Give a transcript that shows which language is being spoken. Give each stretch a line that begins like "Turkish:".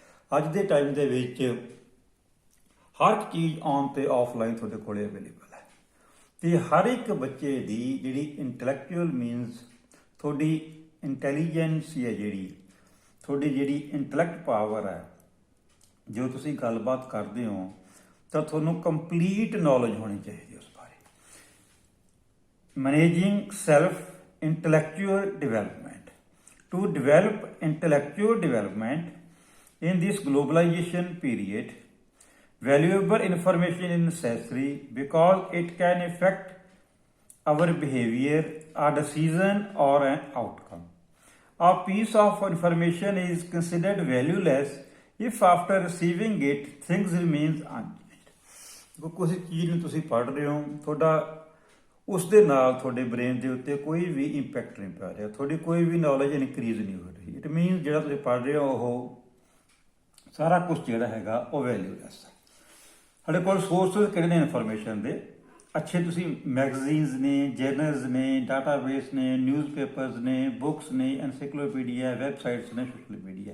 Punjabi: ਅੱਜ ਦੇ ਟਾਈਮ ਦੇ ਵਿੱਚ ਹਰ ਇੱਕ ਚੀਜ਼ ਔਨ ਤੇ ਆਫਲਾਈਨ ਤੁਹਾਡੇ ਕੋਲੇ ਅਵੇਲੇਬਲ ਹੈ, ਤੇ ਹਰ ਇੱਕ ਬੱਚੇ ਦੀ ਜਿਹੜੀ ਇੰਟੈਲੈਕਚੁਅਲ ਮੀਨਸ ਤੁਹਾਡੀ ਇੰਟੈਲੀਜੈਂਸ ਹੈ, ਤੁਹਾਡੀ ਜਿਹੜੀ ਇੰਟੈਲੈਕਟ ਪਾਵਰ ਹੈ, ਜੋ ਤੁਸੀਂ ਗੱਲਬਾਤ ਕਰਦੇ ਹੋ ਤਾਂ ਤੁਹਾਨੂੰ ਕੰਪਲੀਟ ਨੌਲੇਜ ਹੋਣੀ ਚਾਹੀਦੀ ਉਸ ਬਾਰੇ। Managing self intellectual development.
English: To develop intellectual development in this globalization period, valuable information is necessary because it can affect our behavior, our decision, or an outcome. A piece of information is considered valueless if after receiving it things remains unchanged.
Punjabi: ਕਿਸੇ ਚੀਜ਼ ਨੂੰ ਤੁਸੀਂ ਪੜ੍ਹ ਰਹੇ ਹੋ, ਤੁਹਾਡਾ ਉਸ ਦੇ ਨਾਲ ਤੁਹਾਡੇ ਬ੍ਰੇਨ ਦੇ ਉੱਤੇ ਕੋਈ ਵੀ ਇੰਪੈਕਟ ਨਹੀਂ ਪੈ ਰਿਹਾ, ਤੁਹਾਡੀ ਕੋਈ ਵੀ ਨੌਲੇਜ ਇਨਕਰੀਜ਼ ਨਹੀਂ ਹੋ ਰਹੀ। ਇਟ ਮੀਨਸ ਜਿਹੜਾ ਤੁਸੀਂ ਪੜ੍ਹ ਰਹੇ ਹੋ ਉਹ ਸਾਰਾ ਕੁਝ ਜਿਹੜਾ ਹੈਗਾ ਉਹ ਵੈਲਿਊਲੈਸ ਹੈ। ਸਾਡੇ ਕੋਲ ਸੋਰਸਿਸ ਕਿਹੜੇ ਨੇ ਇਨਫੋਰਮੇਸ਼ਨ ਦੇ? ਅੱਛੇ ਤੁਸੀਂ ਮੈਗਜ਼ੀਨਸ ਨੇ, ਜਰਨਲਸ ਨੇ, ਡਾਟਾਬੇਸ ਨੇ, ਨਿਊਜ਼ਪੇਪਰਸ ਨੇ, ਬੁੱਕਸ ਨੇ, ਐਨਸਾਈਕਲੋਪੀਡੀਆ, ਵੈਬਸਾਈਟਸ ਨੇ, ਸੋਸ਼ਲ ਮੀਡੀਆ।